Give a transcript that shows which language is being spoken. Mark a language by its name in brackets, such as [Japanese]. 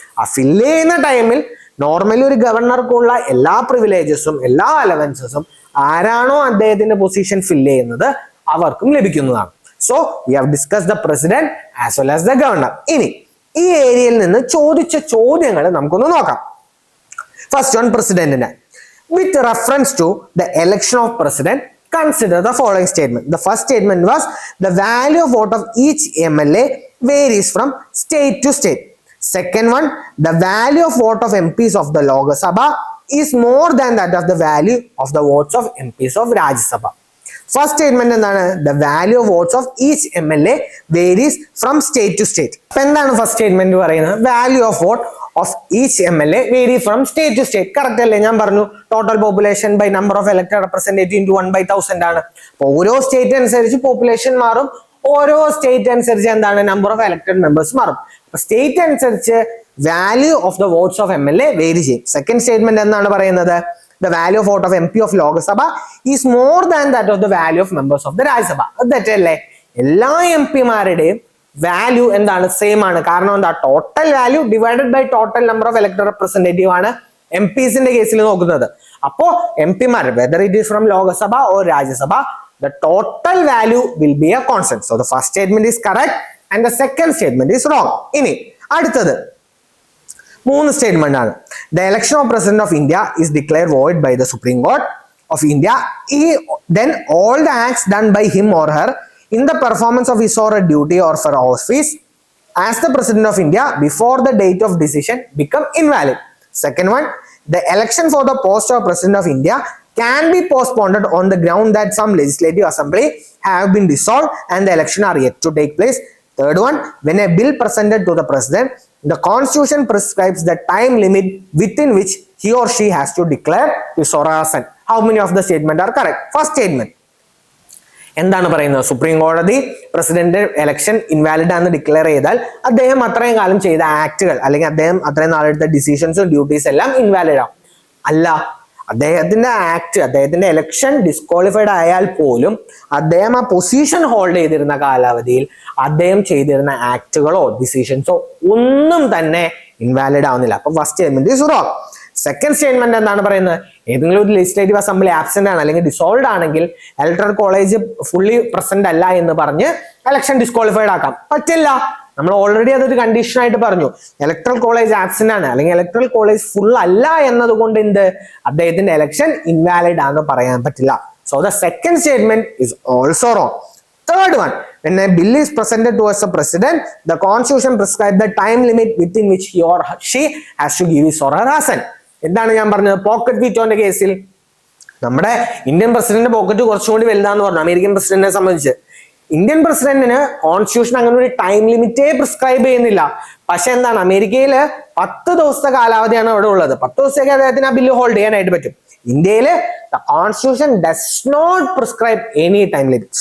[Malayalam] ആ ഫില്ല് ചെയ്യുന്ന ടൈമിൽ നോർമലി ഒരു ഗവർണർക്കുള്ള എല്ലാ പ്രിവിലേജസും എല്ലാ അലവൻസസും ആരാണോ അദ്ദേഹത്തിന്റെ പൊസിഷൻ ഫില്ല് ചെയ്യുന്നത് അവർക്കും ലഭിക്കുന്നതാണ്. [English] So we have discuss the president as well as the governor. [Malayalam] ഇനി ഈ ഏരിയയിൽ നിന്ന് ചോദിച്ച ചോദ്യങ്ങൾ നമുക്കൊന്ന് നോക്കാം. [English] First on പ്രസിഡന്റിന്, with reference to the election of president, consider the following statement. The first statement was the value of vote of each MLA varies from state to state. Second one, the value of vote of MPs of the Lok Sabha is more than that of the value of the votes of MPs of Rajya Sabha. First statement [Malayalam] എന്താണ്? [English] The value of votes of each MLA varies from state to state. [Malayalam] അപ്പോൾ എന്താണ് first statement പറയുന്നത്? [English] Value of vote of each MLA vary from state to state. [Malayalam] Correct അല്ലേ? ഞാൻ പറഞ്ഞു [English] Total population by number of elected representative into 1/1000 ആണ്. [Malayalam] അപ്പോൾ ഓരോ state അനുസരിച്ച് പോപ്പുലേഷൻ മാറും, ഓരോ സ്റ്റേറ്റ് അനുസരിച്ച് എന്താണ് നമ്പർ ഓഫ് ഇലക്ടഡ് മെമ്പേഴ്സ് മാറും. അപ്പൊ സ്റ്റേറ്റ് അനുസരിച്ച് value of the votes of MLA vary ചെയ്യും. സെക്കൻഡ് സ്റ്റേറ്റ്മെന്റ് എന്താണ് പറയുന്നത്? [English] The value of vote of MP of Lok Sabha is more than that of the value of members of the Rajya Sabha. [Malayalam] അത് തെറ്റല്ലേ? എല്ലാ MP-മാരുടെയും value എന്താണ്? Same ആണ്. കാരണം എന്താ? [English] total value divided by total number of elected representative [Malayalam] ആണ് MPസിന്റെ കേസിൽ നോക്കുന്നത്. അപ്പോ MP-മാർ [English] Whether it is from Lok Sabha or Rajya Sabha, the total value will be a constant. So the first statement is correct and the second statement is wrong. [Malayalam] ഇനി അടുത്തത് 3 statement ആണ്. [English] The election of President of India is declared void by the Supreme Court of India. Then all the acts done by him or her in the performance of his or her duty or for office as the President of India before the date of decision become invalid. Second one, the election for the post of President of India can be postponed on the ground that some legislative assembly have been dissolved and the election are yet to take place. Third one, when a bill presented to the President, the Constitution prescribes the time limit within which he or she has to declare his or her assent. How many of the statement are correct? [Malayalam] First statement. എന്താണ് പറയുന്നത്? Supreme കോടതി president election invalid ആണെന്ന് declare ചെയ്താൽ അദ്ദേഹം അത്രയും കാലം ചെയ്ത ആക്ടുകൾ അല്ലെങ്കിൽ അദ്ദേഹം അത്രയും നാളെടുത്ത ഡിസിഷൻസും ഡ്യൂട്ടീസ് എല്ലാം ഇൻവാലിഡ് ആവും. അല്ല, അദ്ദേഹത്തിന്റെ ആക്ട്, അദ്ദേഹത്തിന്റെ ഇലക്ഷൻ ഡിസ്ക്വാളിഫൈഡ് ആയാൽ പോലും അദ്ദേഹം ആ പൊസിഷൻ ഹോൾഡ് ചെയ്തിരുന്ന കാലാവധിയിൽ അദ്ദേഹം ചെയ്തിരുന്ന ആക്ടുകളോ ഡിസിഷൻസോ ഒന്നും തന്നെ ഇൻവാലിഡ് ആവുന്നില്ല. [English] അപ്പൊ first statement is wrong. Second statement [Malayalam] എന്താണ് പറയുന്നത്? ഏതെങ്കിലും ഒരു ലെജിസ്ലേറ്റീവ് അസംബ്ലി ആബ്സെന്റ് ആണ് അല്ലെങ്കിൽ ഡിസോൾവ് ആണെങ്കിൽ ഇലക്ടറൽ കോളേജ് ഫുള്ളി പ്രസന്റ് അല്ല എന്ന് പറഞ്ഞ് ഇലക്ഷൻ ഡിസ്ക്വാളിഫൈഡ് ആക്കാം. പറ്റില്ല. നമ്മൾ ഓൾറെഡി അതൊരു കണ്ടീഷൻ ആയിട്ട് പറഞ്ഞു. ഇലക്ട്രൽ കോളേജ് ആബ്സെന്റ് ആണ് അല്ലെങ്കിൽ ഇലക്ട്രൽ കോളേജ് ഫുൾ അല്ല എന്നതുകൊണ്ട് എന്ത് അദ്ദേഹത്തിന്റെ ഇലക്ഷൻ ഇൻവാലിഡ് ആണെന്ന് പറയാൻ പറ്റില്ല. [English] So the second statement is also wrong. Third one, when a bill is presented towards the president, the constitution prescribes the time limit within which he or she has to give his or her assent. [Malayalam] എന്താണ് ഞാൻ പറഞ്ഞത്? Pocket വീറ്റോന്റെ കേസിൽ നമ്മുടെ Indian president pocket കുറച്ചും കൂടി വലുതാന്ന് പറഞ്ഞു American പ്രസിഡന്റിനെ സംബന്ധിച്ച്. ഇന്ത്യൻ പ്രസിഡന്റിന് കോൺസ്റ്റിറ്റ്യൂഷൻ അങ്ങനെ ഒരു ടൈം ലിമിറ്റേ പ്രിസ്ക്രൈബ് ചെയ്യുന്നില്ല. പക്ഷെ എന്താണ്, അമേരിക്കയിൽ 10 ദിവസത്തെ കാലാവധിയാണ് അവിടെ ഉള്ളത്. 10 ദിവസത്തേക്ക് അദ്ദേഹത്തിന് ആ ബില്ല് ഹോൾഡ് ചെയ്യാനായിട്ട് പറ്റും. ഇന്ത്യയിൽ [English] The constitution does not prescribe any time limit.